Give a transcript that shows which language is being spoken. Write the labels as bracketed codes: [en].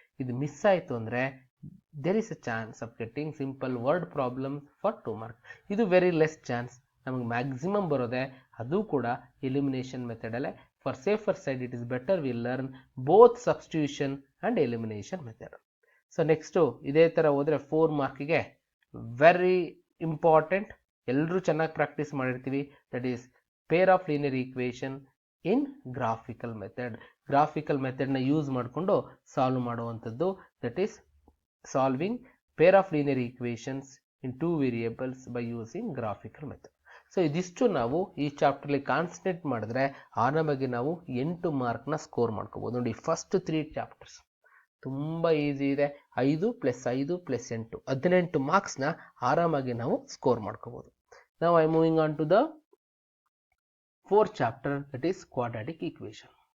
[kn] ಇದು ಮಿಸ್ ಆಯಿತು ಅಂದರೆ [en] there is a chance of getting simple word problem for 2 marks. [kn] ಇದು ವೆರಿ ಲೆಸ್ ಚಾನ್ಸ್. ನಮಗೆ ಮ್ಯಾಕ್ಸಿಮಮ್ ಬರೋದೆ ಅದು ಕೂಡ elimination ಮೆಥಡಲ್ಲೇ. [en] For safer side it is better we learn both substitution and elimination method. [kn] So next ಇದೇ ಥರ ಹೋದರೆ 4 ಮಾರ್ಕಿಗೆ very important, ಎಲ್ಲರೂ ಚೆನ್ನಾಗಿ ಪ್ರಾಕ್ಟೀಸ್ ಮಾಡಿರ್ತೀವಿ, that is pair of linear equation in graphical method. Graphical ಮೆಥಡ್ನ use ಮಾಡಿಕೊಂಡು ಸಾಲ್ವ್ ಮಾಡುವಂಥದ್ದು, that is [en] solving pair of linear equations in 2 variables by using graphical method. [kn] So ಇದಿಷ್ಟು ನಾವು ಈ ಚಾಪ್ಟರ್ಲಿ ಕಾನ್ಸಂಟ್ರೇಟ್ ಮಾಡಿದ್ರೆ ಆರಾಮಾಗಿ ನಾವು 8 ಮಾರ್ಕ್ನ ಸ್ಕೋರ್ ಮಾಡ್ಕೋಬೋದು. ನೋಡಿ ಫಸ್ಟ್ 3 ಚಾಪ್ಟರ್ಸ್ ತುಂಬ ಈಸಿ ಇದೆ. 5 + 5 + 8 18 ಮಾರ್ಕ್ಸ್ನ ಆರಾಮಾಗಿ ನಾವು ಸ್ಕೋರ್ ಮಾಡ್ಕೋಬೋದು. ನಾವು [en] I moving on to the 4th chapter, that is quadratic equation.